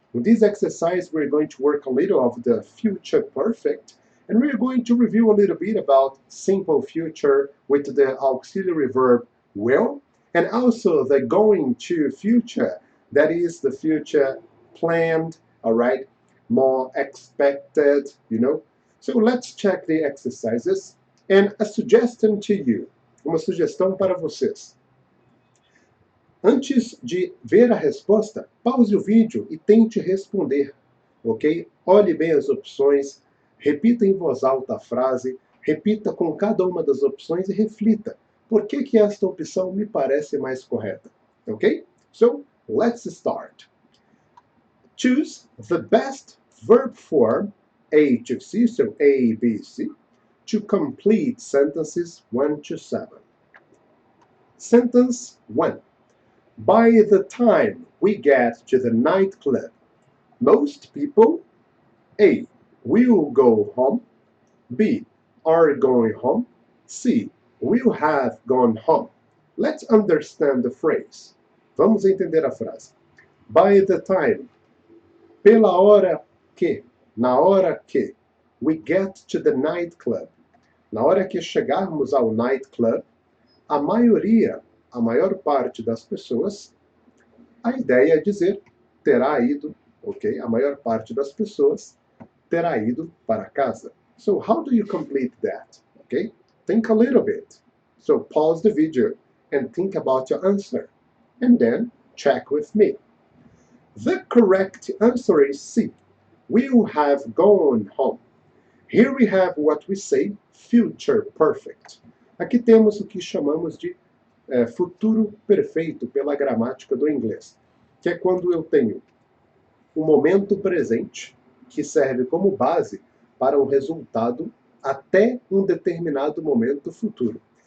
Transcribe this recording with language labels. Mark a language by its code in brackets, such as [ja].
[en] In this exercise, we're going to work a little of the future perfect, and we're going to review a little bit about simple future with the auxiliary verb will, and also the going to future, that is the future planned, all right, more expected, you know. So let's check the exercises. And a suggestion to you, [pt] uma sugestão para vocês. Antes de ver a resposta, pause o vídeo e tente responder, ok? Olhe bem as opções, repita em voz alta a frase, repita com cada uma das opções e reflita. Por que esta opção me parece mais correta? [en] Ok? So, let's start. Choose the best verb form, A to C, so A, B, C, to complete sentences 1 to 7. Sentence 1. By the time we get to the nightclub, most people, A, will go home, B, are going home, C, will have gone home. Let's understand the phrase. [pt] Vamos entender a frase. [en] By the time, [pt] pela hora que, na hora que, [en] we get to the nightclub, [pt] na hora que chegarmos ao nightclub, a maioria, a maior parte das pessoas, a ideia é dizer terá ido, ok? A maior parte das pessoas terá ido para casa. [en] So how do you complete that? Okay? Think a little bit. So pause the video and think about your answer. And then check with me. The correct answer is C. Will have gone home. Here we have what we say future perfect. [pt] Aqui temos o que chamamos de futuro perfeito pela gramática do inglês, que é quando eu tenho o momento presente que serve como base para um resultado até um determinado momento futuro.